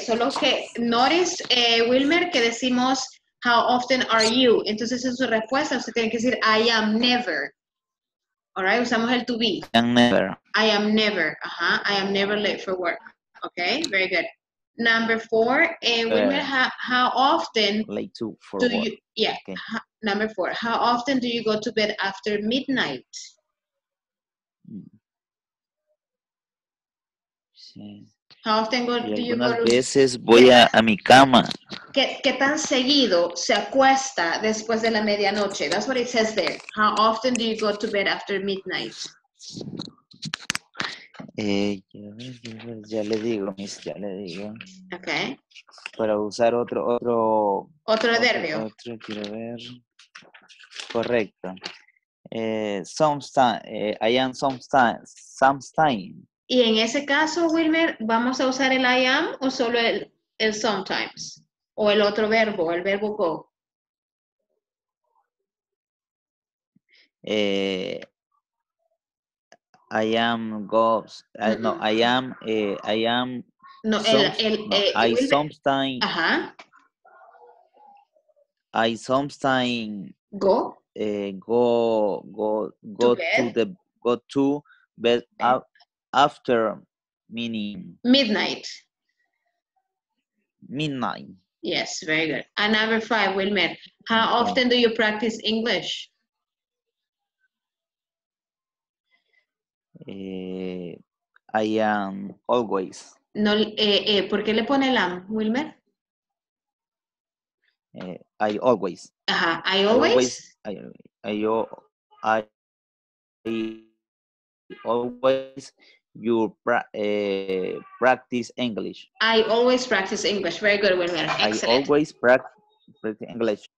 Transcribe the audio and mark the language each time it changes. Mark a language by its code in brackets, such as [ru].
[es] Solo que, [en] notice, Wilmer, [es] que decimos, [en] how often are you? [es] Entonces, en su respuesta, usted tiene que decir, [en] I am never. All right, [es] usamos el to be. [en] I am never. I am never. I am never late for work. Okay, very good. Number 4, Wilmer, how often late for do work. you, yeah, Okay. Number 4, how often do you go to bed after midnight? [es] Sí. [en] How often do you go [es] Algunas [en] to [es] veces voy a mi cama. ¿Qué tan seguido se acuesta después de la medianoche? [en] That's what it says there. How often do you go to bed after midnight? [es] Ya le digo, Miss, ya le digo. Okay. Para usar otro adverbio. Otro, quiero ver. Correcto. [en] Sometimes, I am sometimes. [es] Y en ese caso, Wilmer, ¿vamos a usar el [en] I am [es] o solo el sometimes? O el otro verbo, el verbo go. [en] I am goes. No, I am. No, I Wilmer, sometimes. Ajá. I sometimes Go. Go to bed after midnight. Midnight. Yes, very good. And number 5, Wilmer, how often do you practice English? I am always. [es] No, ¿por qué le pone el am, Wilmer? [en] I always. Ajá, I always. I always you practice English. I always practice English. Very good, Wilmer. Excellent. I always practice English.